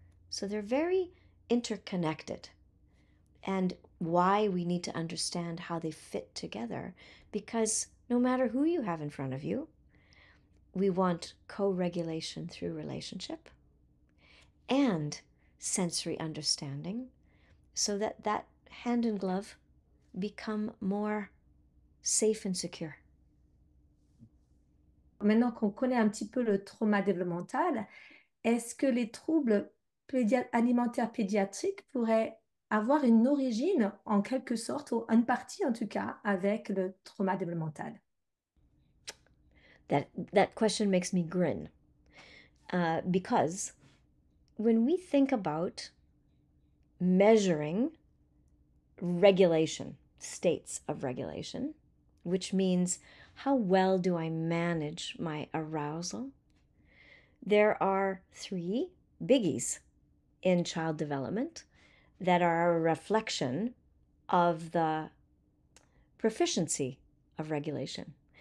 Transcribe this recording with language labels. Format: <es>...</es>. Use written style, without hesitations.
<en>So they're very interconnected, and why we need to understand how they fit together, because no matter who you have in front of you, we want co-regulation through relationship and sensory understanding so that that hand in glove become more safe and secure.</en> <fr>Maintenant qu'on connaît un petit peu le trauma développemental, est-ce que les troubles alimentaires pédiatriques pourraient avoir une origine, en quelque sorte, ou une partie en tout cas, avec le trauma développemental?</fr> <en>That question makes me grin because when we think about measuring regulation, states of regulation, which means how well do I manage my arousal, there are three biggies in child development that are a reflection of the proficiency of regulation.</en>